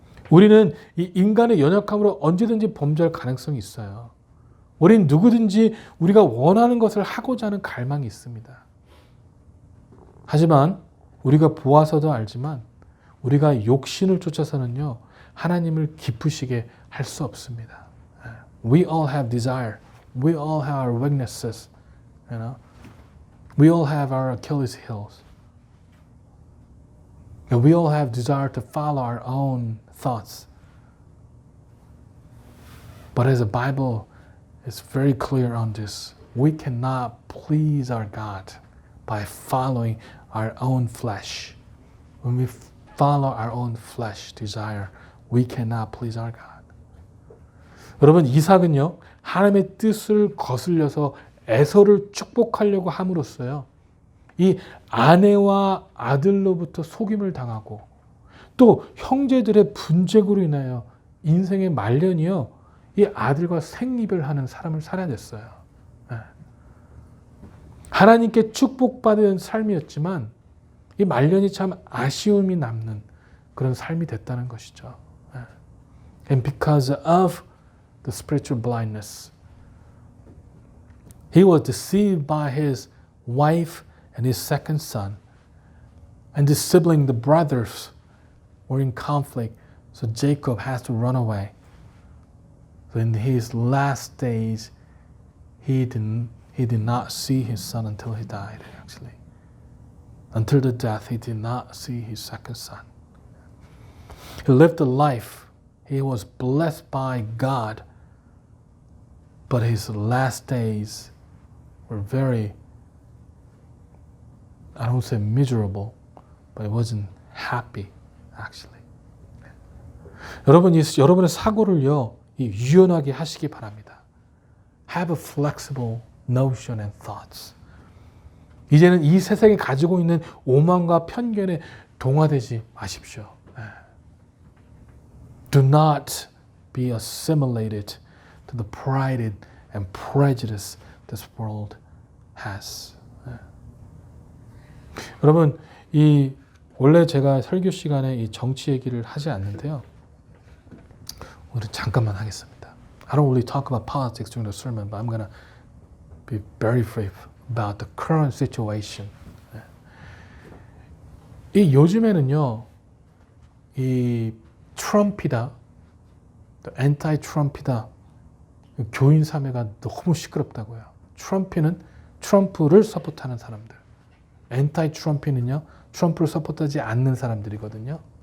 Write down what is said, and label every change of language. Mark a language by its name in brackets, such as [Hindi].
[Korean] 우리는 이 인간의 연약함으로 언제든지 범죄할 가능성이 있어요. 우리는 누구든지 우리가 원하는 것을 하고자 하는 갈망이 있습니다. 하지만 우리가 보아서도 알지만 우리가 욕심을 쫓아서는요, 하나님을 기쁘시게 할 수 없습니다. [English] We all have desire. We all have our weaknesses. You know? We all have our Achilles heels. And we all have desire to follow our own thoughts. But as the Bible is very clear on this, we cannot please our God by following our own flesh. When we follow our own flesh desire, we cannot please our God. [Korean] 여러분, 이삭은요, 하나님의 뜻을 거슬려서 에서를 축복하려고 함으로써요, 이 아내와 아들로부터 속임을 당하고 또 형제들의 분쟁으로 인하여 인생의 말년이요, 이 아들과 생이별하는 사람을 살아야 됐어요. 하나님께 축복받은 삶이었지만 이 말년이 참 아쉬움이 남는 그런 삶이 됐다는 것이죠. [English] And because of the spiritual blindness, he was deceived by his wife and his second son. And the sibling, the brothers, were in conflict. So Jacob has to run away. So in his last days, he did not see his son until he died, actually. Until the death, he did not see his second son. He lived a life. He was blessed by God. But his last days were very, I don't say miserable, but it wasn't happy, actually. [Korean] 여러분의 사고를요, 유연하게 하시기 바랍니다. [English] Have a flexible notion and thoughts. [Korean] 이제는 이 세상에 가지고 있는 오만과 편견에 동화되지 마십시오. [English] Do not be assimilated to the pride and prejudice this world has. [Korean] 여러분, 원래 제가 설교 시간에 이 정치 얘기를 하지 않는데요. 오늘 잠깐만 하겠습니다. [English] I don't really talk about politics during the sermon, but I'm going to be very brief about the current situation. [Korean] 이 요즘에는요, 이 트럼피다, 엔타이-트럼피다, 교인 사회가 너무 시끄럽다고요. 트럼프를 서포트하는 사람들. 엔타이-트럼피는요, 트럼프를 서포트하지 않는 사람들이거든요.